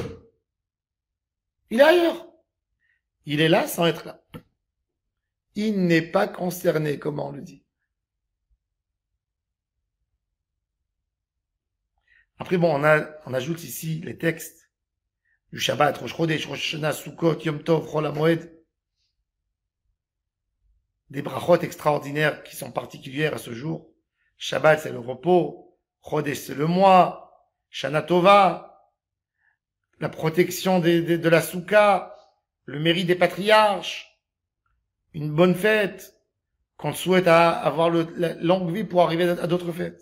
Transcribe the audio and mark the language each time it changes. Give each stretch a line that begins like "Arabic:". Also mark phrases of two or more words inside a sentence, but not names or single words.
French: Il est ailleurs. Il est là sans être là. Il n'est pas concerné, comment on le dit. Après, bon, on ajoute ici les textes du Shabbat, Rosh Chodesh, Rosh Hashanah, Sukkot, Yom Tov, Chol HaMoed. Des brachot extraordinaires qui sont particulières à ce jour. Shabbat, c'est le repos. Chodesh, c'est le mois.
Hebrew: שנה טובה,
French: la protection de la Souka, le mérite des patriarches, une bonne fête, qu'on souhaite avoir la longue vie pour arriver à d'autres fêtes.